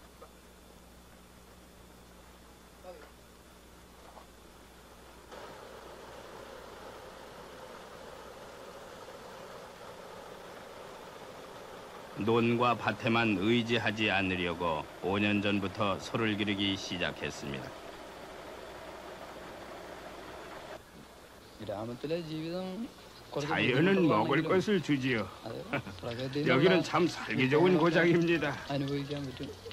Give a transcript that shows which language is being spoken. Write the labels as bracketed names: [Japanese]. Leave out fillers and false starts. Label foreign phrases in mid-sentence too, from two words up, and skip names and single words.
[Korean] 논과 밭에만 의지하지 않으려고 5년 전부터 소를 기르기 시작했습니다. [Malayalam] ഗ്രാമത്തിലെ ജീവിതം [Korean] 자연은 먹을 것을 주지요. 여기는 참 살기 좋은 고장입니다. [Malayalam] അനുഭവിക്കാൻ പറ്റും.